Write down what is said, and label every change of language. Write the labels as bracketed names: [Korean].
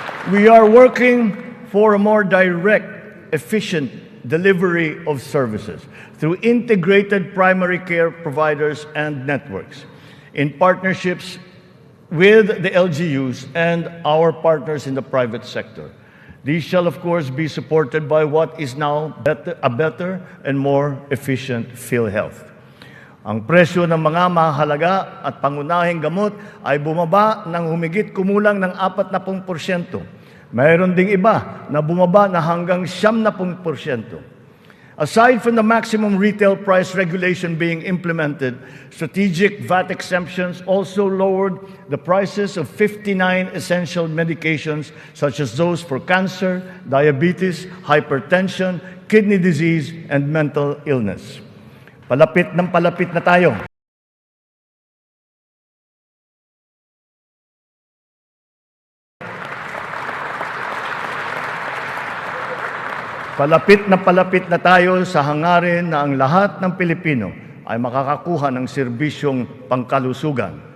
[English] We are working for a more direct, efficient delivery of services through integrated primary care providers and networks in partnerships with the LGUs and our partners in the private sector. These shall, of course, be supported by what is now a better and more efficient PhilHealth. [Filipino] Ang presyo ng mga mahalaga at pangunahing gamot ay bumaba ng humigit kumulang ng 40%. Mayroon ding iba na bumaba na hanggang 70%. [English] Aside from the maximum retail price regulation being implemented, strategic VAT exemptions also lowered the prices of 59 essential medications such as those for cancer, diabetes, hypertension, kidney disease, and mental illness. [Filipino] Palapit ng palapit na tayo. Palapit na tayo sa hangarin na ang lahat ng Pilipino ay makakakuha ng serbisyong pangkalusugan.